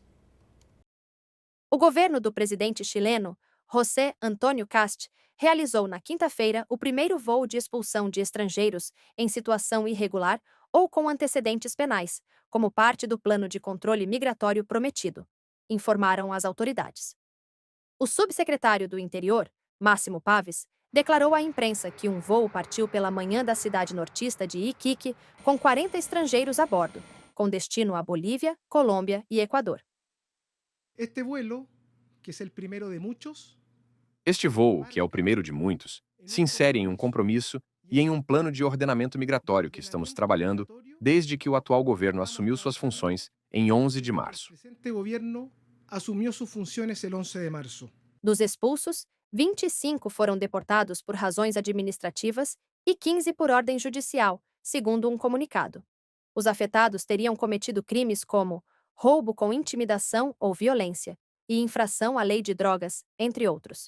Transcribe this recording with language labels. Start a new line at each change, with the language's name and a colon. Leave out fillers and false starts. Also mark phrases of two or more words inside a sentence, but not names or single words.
Portuguese: O governo do presidente chileno, José Antônio Kast, realizou na quinta-feira o primeiro voo de expulsão de estrangeiros em situação irregular ou com antecedentes penais, como parte do plano de controle migratório prometido, informaram as autoridades. O subsecretário do Interior, Máximo Paves, declarou à imprensa que um voo partiu pela manhã da cidade nortista de Iquique com 40 estrangeiros a bordo, com destino à Bolívia, Colômbia e Equador.
Spanish: Este vuelo, que es el primero de muchos,
Portuguese: Este voo, que é o primeiro de muitos, se insere em um compromisso e em um plano de ordenamento migratório que estamos trabalhando desde que o atual governo assumiu suas funções em 11 de março.
Spanish: el presente gobierno asumió sus funciones el 11 de marzo.
Portuguese: Dos expulsos, 25 foram deportados por razões administrativas e 15 por ordem judicial, segundo um comunicado. Os afetados teriam cometido crimes como roubo com intimidação ou violência e infração à lei de drogas, entre outros.